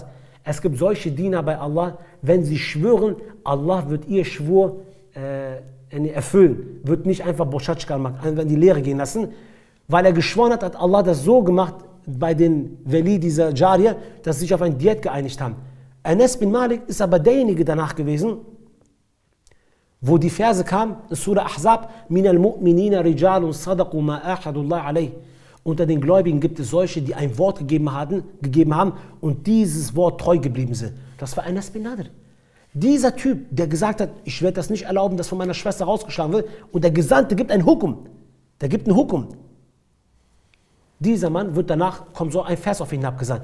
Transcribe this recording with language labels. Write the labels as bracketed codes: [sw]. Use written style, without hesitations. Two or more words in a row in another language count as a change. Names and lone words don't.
[de] Es gibt solche Diener bei Allah, wenn sie schwören, Allah wird ihr Schwur erfüllen, wird nicht einfach Boschatschka machen, einfach in die Lehre gehen lassen, weil er geschworen hat, hat Allah das so gemacht bei den Wali dieser Jariya, dass sie sich auf ein Diät geeinigt haben. Anas bin Malik ist aber derjenige danach gewesen, wo die Verse kamen, in Surah Ahzab, [ar] من المؤمنين رجال صدقوا ما عاهد الله عليه. [de] Unter den Gläubigen gibt es solche, die ein Wort gegeben haben und dieses Wort treu geblieben sind. Das war Anas bin Nadir. Dieser Typ, der gesagt hat, ich werde das nicht erlauben, dass von meiner Schwester rausgeschlagen wird, und der Gesandte gibt einen Hukum. Der gibt einen Hukum. Dieser Mann wird danach, kommt so ein Vers auf ihn abgesandt.